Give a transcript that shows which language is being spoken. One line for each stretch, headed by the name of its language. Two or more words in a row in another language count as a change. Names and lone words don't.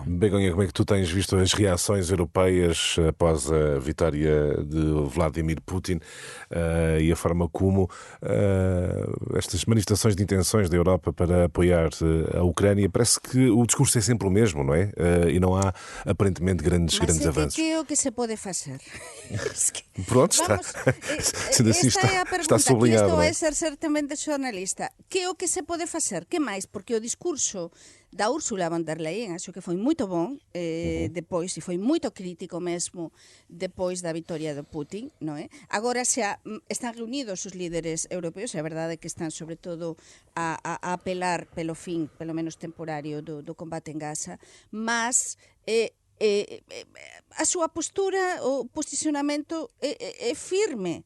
Portuguese: Begonha, como é que tu tens visto as reações europeias após a vitória de Vladimir Putin e a forma como estas manifestações de intenções da Europa para apoiar a Ucrânia, parece que o discurso é sempre o mesmo, não é? E não há aparentemente grandes avanços. Que é o que se pode fazer? Pronto, está. Sendo assim, esta é a pergunta está sublinhado.
Galician: Que estou a exercer tamén de xornalista. Que é o que se pode facer? Que máis? Porque o discurso da Ursula von der Leyen acho que foi moito bon depois, e foi moito crítico mesmo depois da vitória de Putin, non é? Agora están reunidos os líderes europeos, é verdade que están sobre todo a apelar pelo fin, pelo menos temporario, do combate en Gaza, mas a súa postura, o posicionamento é firme.